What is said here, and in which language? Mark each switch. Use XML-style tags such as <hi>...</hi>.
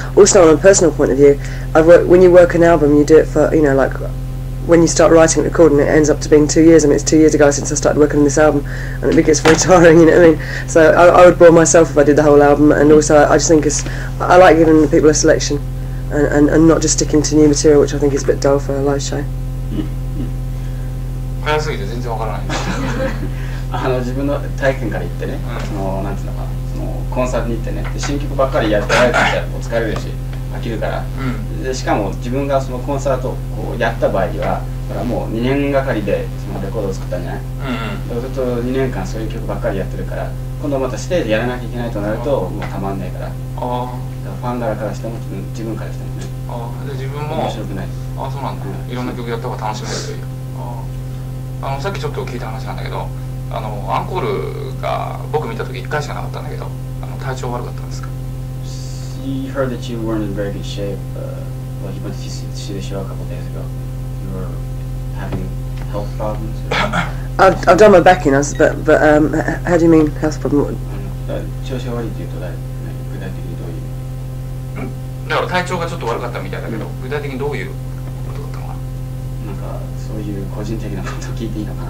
<en>Also, on a personal point of view, when you work an album, you do it for, you know, like when you start writing and recording, it ends up to being 2 years. I mean, it's 2 years ago since I started working on this album, and it gets very tiring. You know what I mean? So I would bore myself if I did the whole album. And also, I just think I like giving people a selection. And not just sticking to new material, which I think is a bit dull for a live show.</en> <ja>早すぎて全然わからない。自分の体験から言ってね、そのなんていうのかな、そのコンサートに行ってね、で新曲ばっかりやってられたら疲れるし飽きるから、でしかも自分がそのコンサートをこうやった場合には、これはもう2年がかりでそのレコードを作ったんじゃない？ずっと2年間そういう曲ばっかりやってるから、今度またステージやらなきゃいけないとなるともうたまんないから。ファン側からしても自分からしてもね。で自分も面白くない。そうなんだ。いろんな曲やった方が楽しめるという。さっきちょっと聞いた話なんだけど、アンコールが僕見た時1回しかなかったんだけど、体調悪かったんですか？</ja> <en>He heard that you weren't in very good shape. Well, he went to see the show a couple days ago. You were having health problems. I've done my backing, but how do you mean health problem?</en> <ja>調子悪いって言うと誰？具体的にどういう？だから体調がちょっと悪かったみたいだけど、具体的にどういうことだったのかな。なんかそういう個人的なことを聞いていいのかな。</ja>